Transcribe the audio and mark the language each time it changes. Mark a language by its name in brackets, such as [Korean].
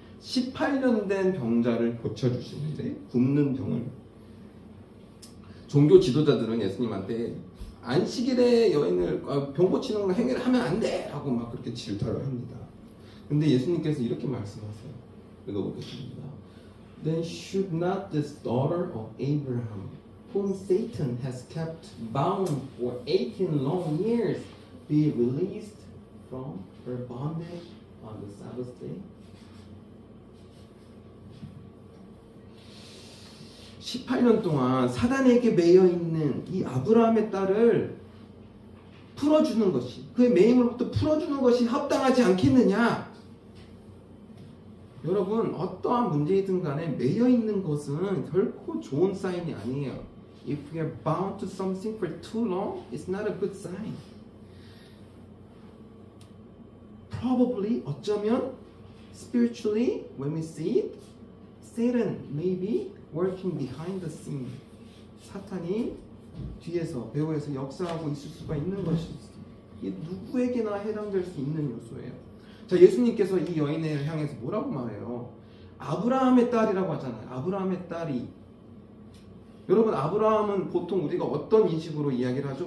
[Korean] 18년 된 병자를 고쳐주시는데, 굶는 병을. 종교 지도자들은 예수님한테 안식일에 여인을 병 고치는 행위를 하면 안 돼! 라고 막 그렇게 질타를 합니다. 근데 예수님께서 이렇게 말씀하세요. 읽어보겠습니다. [English] Then should not this daughter of Abraham, whom Satan has kept bound for 18 long years, be released from her bondage on the Sabbath day? [Korean] 18년 동안 사단에게 매여 있는 이 아브라함의 딸을 풀어주는 것이, 그의 매임으로부터 풀어주는 것이 합당하지 않겠느냐? 여러분, 어떠한 문제이든 간에 매여 있는 것은 결코 좋은 사인이 아니에요. [English] If we are bound to something for too long, it's not a good sign. Probably, [Korean] 어쩌면 [English] spiritually, when we see it, Satan may be working behind the scene. [Korean] 사탄이 뒤에서 배후에서 역사하고 있을 수가 있는 것이지. 이게 누구에게나 해당될 수 있는 요소예요. 자, 예수님께서 이 여인을 향해서 뭐라고 말해요? 아브라함의 딸이라고 하잖아요. 아브라함의 딸이. 여러분, 아브라함은 보통 우리가 어떤 인식으로 이야기를 하죠?